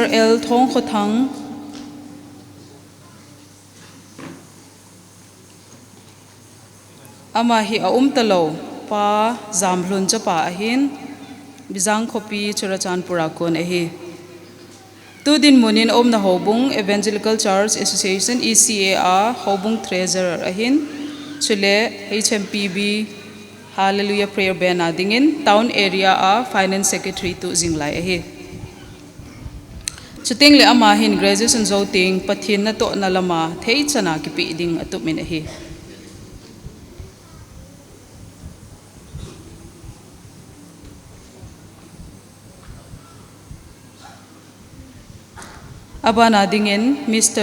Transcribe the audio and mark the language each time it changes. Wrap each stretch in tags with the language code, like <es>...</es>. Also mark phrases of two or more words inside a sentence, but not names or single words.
<tcz>L Thong Khothang ama hi aum talo pa zamhlun cha pa ahin bizang khopi churachan pura kon a hi tu din munin om na hobung Evangelical Church Association ECA a hobung treasurer ahin chule HMPB Hallelujah prayer band adingin</tcz> <en>town area</en> <tcz>a</tcz> <en>finance secretary</en> <tcz>tu jinglai a hi chuting le ama hin graduation zoting pathin na to na lama thei chana ki pi ding atu min hi abana dingin Mr.</tcz>